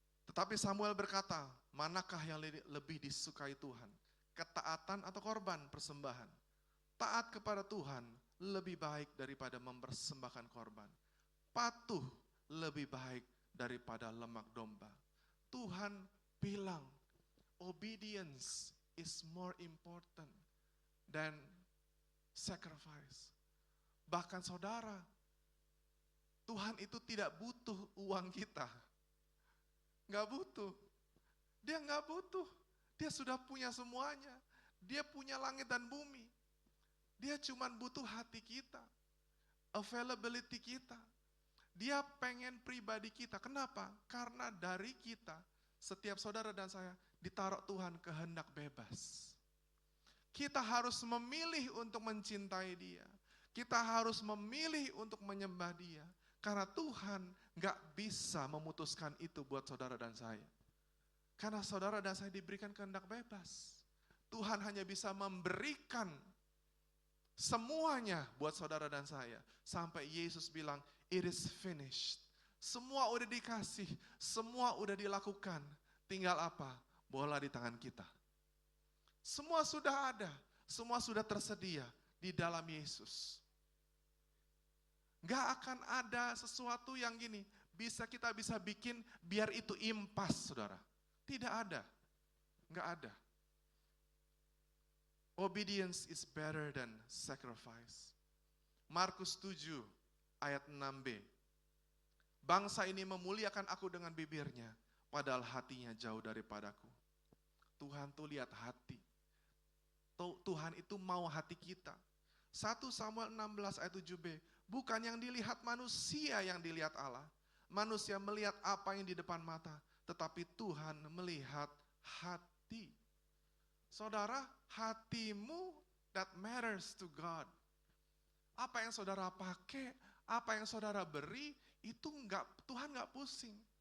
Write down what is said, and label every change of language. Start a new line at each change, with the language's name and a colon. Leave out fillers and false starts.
Indonesian: Tetapi Samuel berkata, manakah yang lebih disukai Tuhan? Ketaatan atau korban persembahan? Taat kepada Tuhan lebih baik daripada mempersembahkan korban. Patuh lebih baik daripada lemak domba. Tuhan bilang,
English: obedience is more important than sacrifice.
Indonesian: Bahkan saudara, Tuhan itu tidak butuh uang kita. Nggak butuh. Dia nggak butuh. Dia sudah punya semuanya. Dia punya langit dan bumi. Dia cuma butuh hati kita. Availability kita. Dia pengen pribadi kita. Kenapa? Karena dari kita, setiap saudara dan saya, ditaruh Tuhan kehendak bebas. Kita harus memilih untuk mencintai Dia. Kita harus memilih untuk menyembah Dia. Karena Tuhan gak bisa memutuskan itu buat saudara dan saya. Karena saudara dan saya diberikan kehendak bebas. Tuhan hanya bisa memberikan semuanya buat saudara dan saya. Sampai Yesus bilang,
English: it is finished.
Indonesian: Semua udah dikasih, semua udah dilakukan. Tinggal apa? Bola di tangan kita. Semua sudah ada, semua sudah tersedia di dalam Yesus. Gak akan ada sesuatu yang gini, kita bisa bikin biar itu impas, saudara. Tidak ada, gak ada.
English: Obedience is better than sacrifice.
Indonesian: Markus 7 ayat 6b. Bangsa ini memuliakan aku dengan bibirnya, padahal hatinya jauh daripadaku. Tuhan tuh lihat hati. Tuhan itu mau hati kita. 1 Samuel 16 ayat 7b. Bukan yang dilihat manusia yang dilihat Allah. Manusia melihat apa yang di depan mata. Tetapi Tuhan melihat hati. Saudara, hatimu
English: that matters to God.
Indonesian: Apa yang saudara pakai, apa yang saudara beri, itu Tuhan nggak pusing.